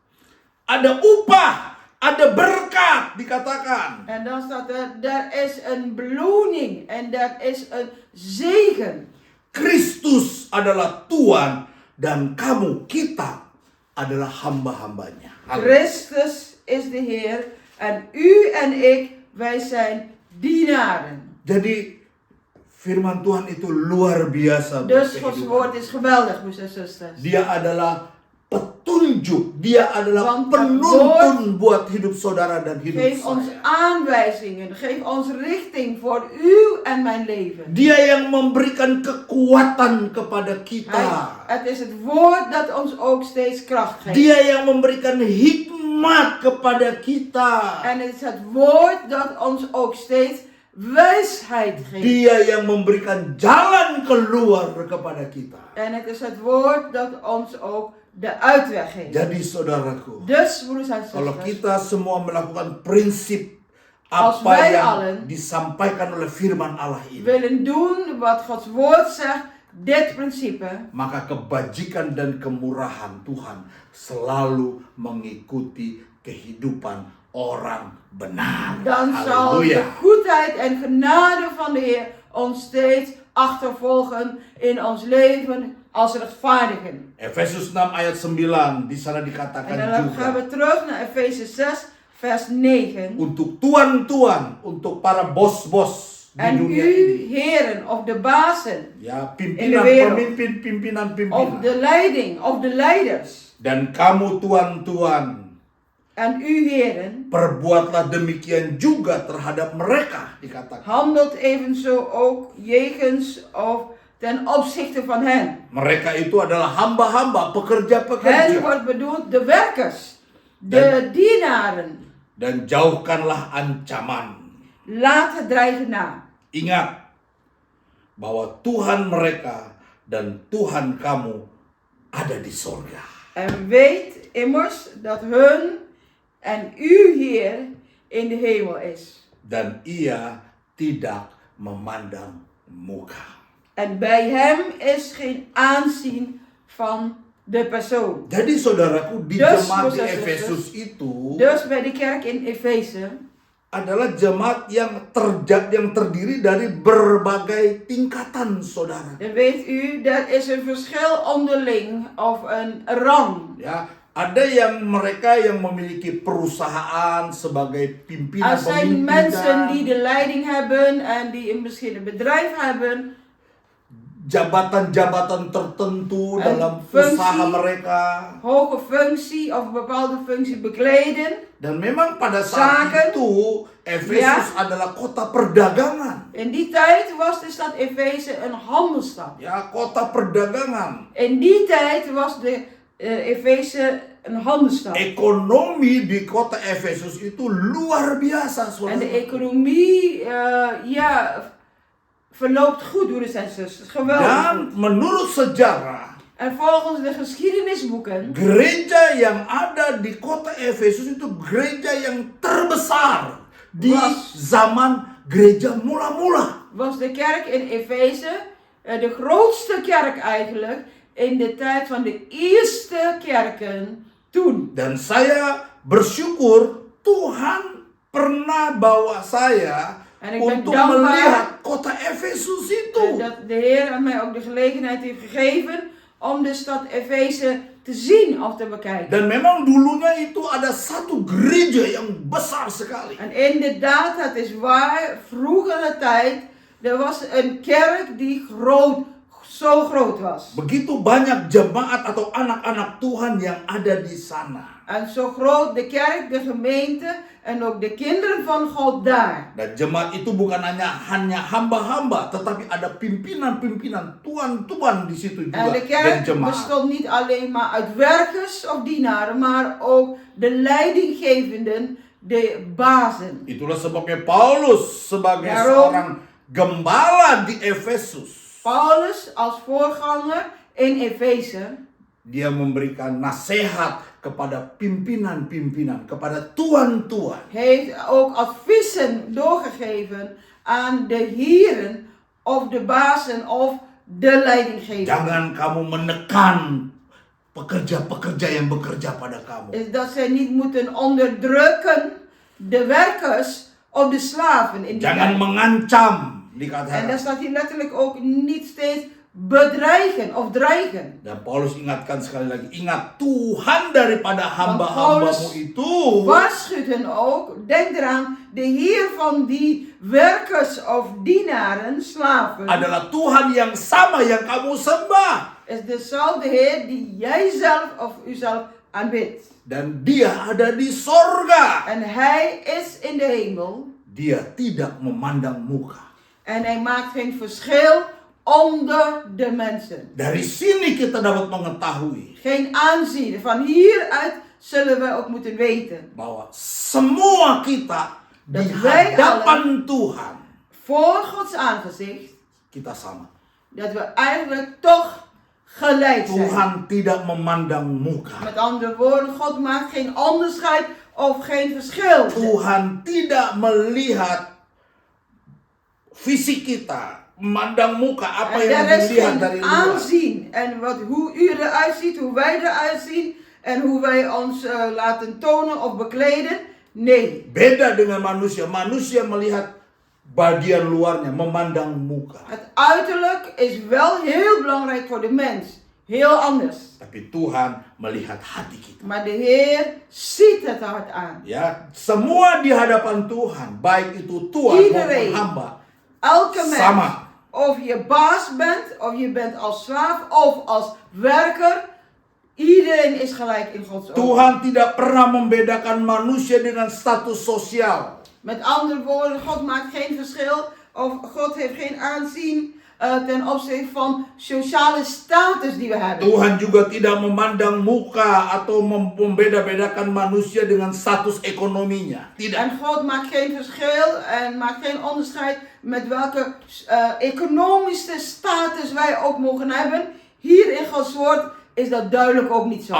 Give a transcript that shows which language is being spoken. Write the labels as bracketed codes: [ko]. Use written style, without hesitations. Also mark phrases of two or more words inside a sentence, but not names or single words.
[id] Ada upah, ada berkat, dikatakan. [nl] En dan staat er, daar is een beloning en daar is een zegen. [id] Kristus adalah Tuhan dan kamu, kita adalah hamba-hambanya. [nl] Christus is de Heer en u en ik, wij zijn dienaren. [id] Jadi firman Tuhan itu luar biasa. [nl] Dus [id] buat [nl] Gods [id] kehidupan. [nl] woord is geweldig, broers en zusters. [id] Dia adalah petunjuk, dia adalah [nl] Want [id] penuntun buat hidup saudara dan hidup [nl] Geef ons [id] saya. [nl] aanwijzingen, geef ons richting voor u en mijn leven. [id] Dia yang memberikan kekuatan kepada kita. [nl] Het is het woord dat ons ook steeds kracht geeft. [id] Dia yang memberikan hikmat kepada kita. [nl] En het is het woord dat ons ook steeds wijsheid geeft. [id] Dia yang memberikan jalan keluar kepada kita. [nl] En het is het woord dat ons ook de uitweg geeft. [id] Jadi saudaraku, [nl] Dus, broeders en [id] kalau [nl] zusters, [id] kita semua melakukan prinsip [nl] Als [id] apa [nl] wij [id] yang [nl] allen [id] disampaikan oleh firman Allah ini, [nl] willen doen wat Gods woord zegt, dit principe, [id] maka kebajikan dan kemurahan Tuhan selalu mengikuti kehidupan orang benar. [nl] dan zal de Halleluja. goedheid en genade van de Heer ons steeds achtervolgen in ons leven als rechtvaardigen. [id] Efesus 6 ayat 9 di sana [nl] En [id] dikatakan [nl] dan gaan [id] juga [nl] we terug naar Efeze 6, vers 9. [id] untuk tuan-tuan, untuk para bos-bos di [nl] En [id] dunia [nl] u, [id] ini, [nl] heren, of de bazen, [id] ya [nl] In de wereld. [id] pimpinan, [nl] of de leiding, of de leiders, [id] dan kamu tuan-tuan, [nl] en u, heren, [id] perbuatlah demikian juga terhadap mereka, dikatakan. [nl] handelt evenzo ook jegens of ten opzichte van hen. [id] Mereka itu adalah hamba-hamba, [nl] Hen [id] pekerja-pekerja. [nl] wordt bedoeld de werkers, de dienaren. [id] Dan jauhkanlah ancaman. [nl] Laat het dreigen na. [id] Ingat bahwa Tuhan mereka dan Tuhan kamu ada di sorga. [nl] En weet immers dat hun en uw Heer in de hemel is. [id] Dan ia tidak memandang muka. [nl] En bij hem is geen aanzien van de persoon. [id] Jadi saudaraku, di [nl] Dus, [id] jemaat di [nl] broeders en [id] Efesus itu [nl] Dus bij de kerk in Efeze [id] adalah jemaat yang terdiri dari berbagai tingkatan, saudara. [nl] dan weet u, dat is een verschil onderling of een rang. [id] Ya, ada yang mereka yang memiliki perusahaan sebagai pimpinan [nl] Er zijn mensen die [id] pemimpinan, [nl] de leiding hebben en die misschien een bedrijf hebben. [id] jabatan-jabatan tertentu [nl] En [id] dalam fungsi. usaha mereka. [nl] Hoge functie of een bepaalde functie bekleden. [id] Dan memang pada saat [nl] Zaken. [id] itu Efesus adalah kota perdagangan. [nl] In die tijd was de stad Efeze een handelsstad. [id] Ya, kota perdagangan. [nl] In die tijd was de Efeze een handelsstad. [id] Ekonomi di kota Efesus itu luar biasa, [nl] En de [id] saudara. [nl] economie verloopt goed, broeders en zusters. Geweldig [id] Dan [nl] goed. [id] menurut sejarah, [nl] En volgens de geschiedenisboeken [id] gereja yang ada di kota Efesus itu gereja yang terbesar di [nl] Was. [id] zaman gereja mula-mula. [nl] was de kerk in Efeze de grootste kerk eigenlijk in de tijd van de eerste kerken toen. [id] Dan saya bersyukur Tuhan pernah bawa saya [nl] En ik ben [id] untuk [nl] dankbaar [id] melihat kota Efesus itu. [nl] dat de Heer aan mij ook de gelegenheid heeft gegeven om de stad Efeze te zien of te bekijken. [id] Dan memang dulunya itu ada satu gereja yang besar sekali. [nl] En inderdaad, het is waar, vroegere tijd, er was een kerk die zo groot was. [id] Begitu banyak jemaat atau anak-anak Tuhan yang ada di sana. [nl] En zo groot de kerk, de gemeente en ook de kinderen van God daar. [id] Dan jemaat itu bukan hanya hamba-hamba, tetapi ada pimpinan-pimpinan, tuan-tuan di situ juga. [nl] En de [id] Dan [nl] kerk [id] jemaat. [nl] bestond niet alleen maar uit werkers of dienaren, maar ook de leidinggevenden, de bazen. [id] Itulah sebabnya Paulus sebagai [nl] Daarom- [id] seorang gembala di Efesus, [nl] Paulus als voorganger in Efeze, [id] dia memberikan nasihat kepada pimpinan-pimpinan, kepada tuan-tuan. [nl] heeft ook adviezen doorgegeven aan de heren of de bazen of de leidinggevenden. [id] Jangan kamu menekan pekerja-pekerja yang bekerja pada kamu. [nl] Is dat zij niet moeten onderdrukken de werkers of de slaven in die [id] Jangan [nl] kerk. [id] mengancam, [nl] En [id] dikatakan. [nl] daar staat hier letterlijk ook niet steeds bedreigen of dreigen. [id] Dan Paulus ingatkan sekali lagi, ingat Tuhan daripada hamba-hambamu Paulus itu [nl] Waarschuwt hen ook, denk eraan, de Heer van die werkers of dienaren, slaven, [id] adalah Tuhan yang sama yang kamu sembah. [nl] is dezelfde Heer die jij zelf of uzelf aanbidt. [id] Dan dia ada di sorga. [nl] En Hij is in de hemel [id] Dia tidak memandang muka. [nl] en Hij maakt geen verschil onder de mensen. [id] Dari sini kita dapat mengetahui [nl] Geen aanzien. Van hieruit zullen we ook moeten weten. [id] bahwa semua kita di [nl] Dat wij [id] hadapan Tuhan [nl] voor Gods aangezicht, [id] kita sama. [nl] dat we eigenlijk toch gelijk zijn. [id] Tuhan tidak memandang muka. [nl] Met andere woorden, God maakt geen onderscheid of geen verschil. [id] Tuhan tidak melihat fisik kita, memandang muka apa [nl] En [id] yang [nl] er is [id] dilihat [nl] geen [id] dari luar. [nl] aanzien. En hoe u eruit ziet, hoe wij eruit zien en hoe wij ons laten tonen of bekleden. Nee. [id] Beda dengan manusia. Manusia melihat bagian luarnya, memandang muka. [nl] Het uiterlijk is wel heel belangrijk voor de mens. Heel anders. [id] Tapi Tuhan melihat hati kita. [nl] Maar de Heer ziet het hart aan. [id] Ya, semua di hadapan Tuhan, baik itu tuan [nl] Iedereen. [id] maupun hamba, [nl] Elke mens. [id] sama. [nl] Of je baas bent, of je bent als slaaf, of als werker. Iedereen is gelijk in Gods ogen. [id] Tuhan tidak pernah membedakan manusia dengan status sosial. [nl] Met andere woorden, God maakt geen verschil. Of God heeft geen aanzien ten opzichte van sociale status die we hebben. [id] Tuhan juga tidak memandang muka atau membeda-bedakan manusia dengan status ekonominya. Tidak. [nl] En God maakt geen verschil en maakt geen onderscheid met welke economische status wij ook mogen hebben. Hier in Gods woord is dat duidelijk ook niet zo.